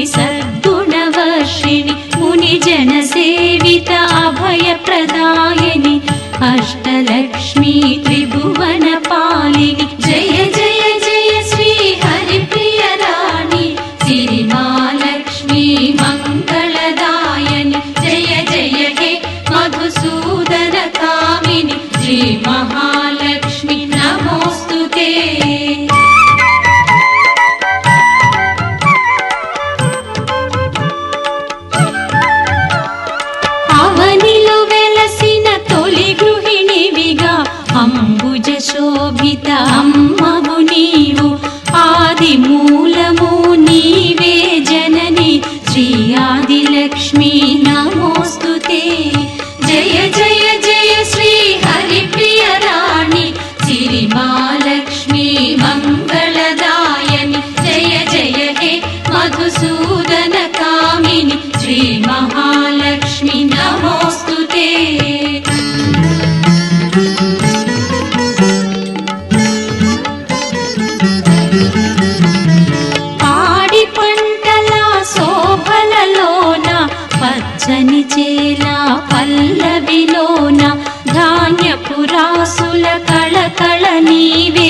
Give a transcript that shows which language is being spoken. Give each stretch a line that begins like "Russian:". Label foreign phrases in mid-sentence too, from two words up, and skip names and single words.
Sanskrit: सद्गुणवर्षिणि मुनिजन सेवित अभयप्रदायिनि अष्टलक्ष्मी त्रिभुवन पालिनि जय जय जय श्री हरिप्रिय राणि सिरिमालक्ष्मी मंगलदायिनि जय जय हे मधुसूदन कामिनि श्री महालक्ष्मी नमोस्तुते। अंबुज शोभित
Telugu: అమ్మవు నీవు ఆది మూలము నీవే జననీ
Sanskrit: श्री आदिलक्ष्मी नमोस्तुते। जय जय जय श्री हरिप्रिय राणि सिरिमालक्ष्मी मंगलदायिनि जय जय हे मधुसूदन कामिनि श्री महालक्ष्मी नमोस्तुते।
Telugu: పచ్చని చేల పల్లవిలోన ధాన్యపురాసుల కళకళ నీవే